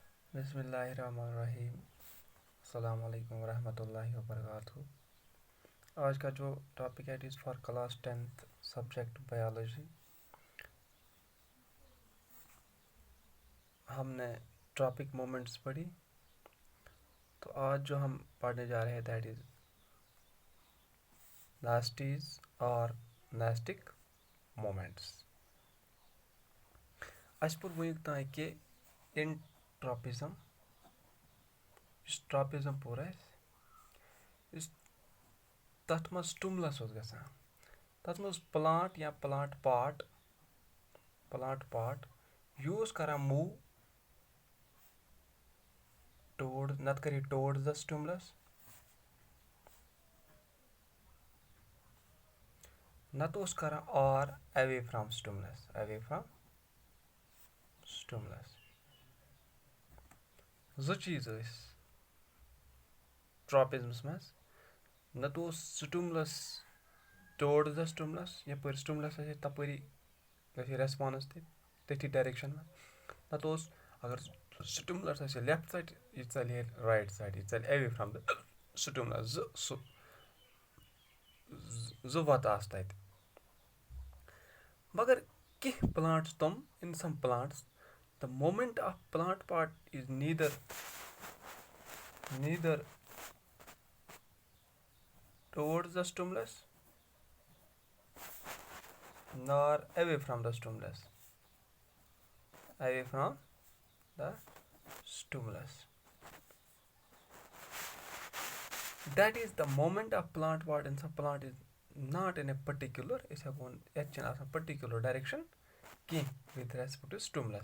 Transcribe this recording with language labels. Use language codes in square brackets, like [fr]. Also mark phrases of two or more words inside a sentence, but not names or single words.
[ar] بسم الله الرحمن الرحيم۔ السلام عليكم ورحمة الله وبركاته. [hi] आज का जो टॉपिक है [en] it is for class 10th subject biology. [hi] हमने [en] tropic moments [hi] पढ़ी, तो आज जो हम पढ़ने जा रहे हैं [en] that is nasties [hi] और [en] nastic moments. [ks] अस पुर वुनिक ताई कि [en] in tropism tropism pur [ks] तथ मज स्टुमुलस गसान, तथ मज प्लांट या प्लांट पार्ट यूज करा [en] move toward [ks] नत करी [en] towards the stimulus, [ks] नत उस करा और [en] away from stimulus. [ks] जो चीज ट्रॉपिज्मस मज नत स्टुमुलस [en] towards the stimulus, [ks] यपर स्टुमुलस तपरी गई रेस्पॉन्स तथी डायरेक्शन में, नत अगर स्टुमुलस [en] left side [ks] यह चल [en] right side, [ks] यह चल [en] away from the stimulus. [ks] जो वत आस तत मगर कह प्लांट्स तम [en] in some plants the moment of plant part is neither towards the stimulus nor away from the stimulus. That is the moment of plant part in some plant is not in a particular, it's a particular direction with respect to stimulus.